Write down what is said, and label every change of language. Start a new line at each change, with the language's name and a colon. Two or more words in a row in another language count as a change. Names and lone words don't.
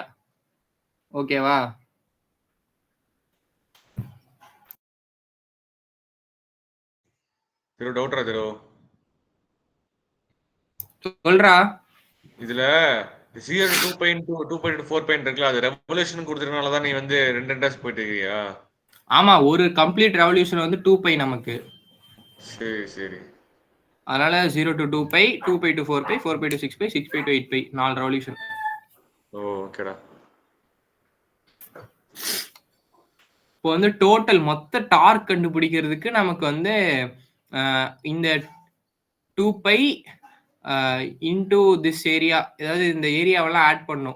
Tamil: ஓகேவா? சொல்றா. இதுல 0 to 2.4 இருக்குல்ல, அது ரெவல்யூஷன் கொடுத்துறதுனால தான் நீ வந்து ரெண்டு ரெண்டாஸ் போயிட்டு இருக்கியா? ஆமா, ஒரு
English: complete revolution
Tamil: வந்து 2 pi நமக்கு. சரி. அதனால 0 to 2 pi, 2 pi to 4 pi, 4 pi to 6 pi, 6 pi to 8 pi, 4 ரெவல்யூஷன். ஓகேடா. இப்போ வந்து டோட்டல் மொத்த டார்க் கண்டுபிடிக்கிறதுக்கு நமக்கு வந்து இந்த 2 pi
English: into this area,
Tamil: அதாவது இந்த ஏரியாவெல்லாம் ஆட் பண்ணும்.